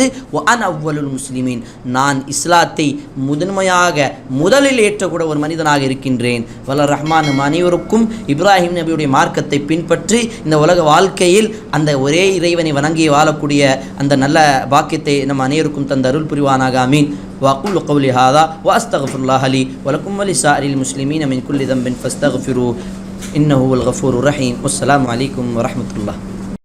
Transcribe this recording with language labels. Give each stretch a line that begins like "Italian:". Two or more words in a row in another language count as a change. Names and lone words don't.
Arabic: أنا أول المسلمين,
Tamil: நான் இஸ்லாத்தை முதலில் ஏற்றக்கூட ஒரு மனிதனாக இருக்கின்றேன். வல்ல ரஹ்மான் அனைவருக்கும் இப்ராஹிம் நபியுடைய மார்க்கத்தை பின்பற்றி இந்த உலக வாழ்க்கையில் அந்த ஒரே இறைவனை வணங்கி வாழக்கூடிய அந்த நல்ல பாக்கியத்தை நம் அனைவருக்கும் தந்த அருள் புரிவானாக. ஆமீன்.
Arabic: وأقول قولي هذا وأستغفر الله لي ولكم ولسائر المسلمين من كل ذنب فاستغفروه إنه هو الغفور الرحيم. والسلام عليكم ورحمة الله.